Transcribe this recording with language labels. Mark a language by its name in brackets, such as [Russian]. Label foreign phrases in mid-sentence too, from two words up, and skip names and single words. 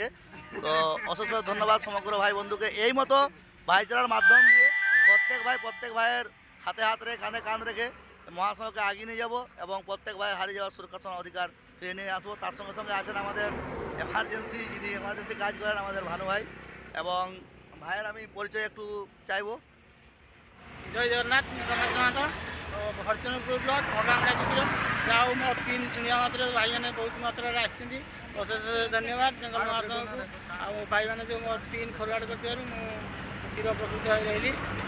[Bangla] তো অসংখ্য ধন্যবাদ সমগ্র ভাই বন্ধুকে। এই মতো ভাইচারার মাধ্যম দিয়ে প্রত্যেক ভাইয়ের হাতে হাত রেখে, কাঁধে কাঁধ রেখে মহাসংঘকে আগিয়ে নিয়ে যাবো এবং প্রত্যেক ভাইয়ের হারিয়ে যাওয়ার সুরক্ষা অধিকার ফিরে নিয়ে আসবো। তার সঙ্গে সঙ্গে আছেন আমাদের যিনি এমার্জেন্সি কাজ করেন, আমাদের ভানু ভাই। এবং ভাইয়ের আমি পরিচয় একটু চাইবো। [Odia] ଜୟ ଜଗନ୍ନାଥ, ମୁଁ ରମେଶ ମହାନ୍ତ, ହରିଚନ୍ଦ୍ରପୁର ବ୍ଲକ ଭଗାମଡ଼ା ଜିଲ୍ଲା। ଯାହା ହଉ ମୋ ପିନ୍ ଶୁଣିବା ମାତ୍ରେ ଭାଇମାନେ ବହୁତ ମାତ୍ରାରେ ଆସିଛନ୍ତି, ଅଶେଷ ଧନ୍ୟବାଦ ବେଙ୍ଗଲ ମହାସଂଘକୁ। ଆଉ ଭାଇମାନେ ଯେଉଁ ମୋ ପିନ୍ ଫରୱାର୍ଡ଼ କରିଥିବାରୁ ମୁଁ ଚିରପ୍ରକୃତ ହୋଇ ରହିଲି।